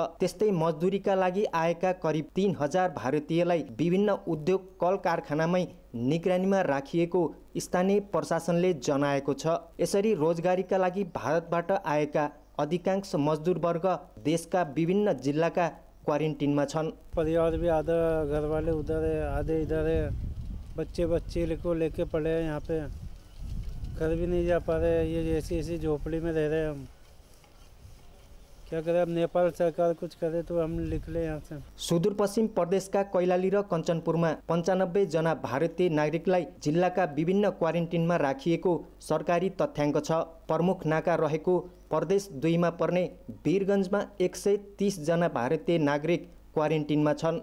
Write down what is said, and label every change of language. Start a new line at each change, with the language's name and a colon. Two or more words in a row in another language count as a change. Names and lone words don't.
Nepali: त्यस्तै मजदुरीका लागि आएका करिब 3000 भारतीयलाई विभिन्न उद्योग कल कारखानामै निगरानीमा राखिएको स्थानीय प्रशासनले जनाएको छ। यसरी रोजगारीका लागि भारतबाट आएका अधिकांश मजदुर वर्ग देशका विभिन्न जिल्लाका क्वारेन्टिनमा छन्।
Hindi: परिवार भी आधा घर वाले उधर है, आधे इधर है, बच्चे को लेके पड़े हैं, यहाँ पे घर भी नहीं जा पा रहे। ये ऐसी झोपड़ी में रह रहे हैं हम। क्या करें, अब नेपाल सरकार कुछ करे तो हम निकले यहाँ से।
Nepali: सुदूरपश्चिम प्रदेशका कैलाली र कञ्चनपुरमा 95 जना भारतीय नागरिकलाई जिल्लाका विभिन्न क्वारेन्टिनमा राखिएको सरकारी तथ्याङ्क छ। प्रमुख नाका रहेको प्रदेश 2 मा पर्ने वीरगञ्जमा 130 जना भारतीय नागरिक क्वारेन्टिनमा छन्।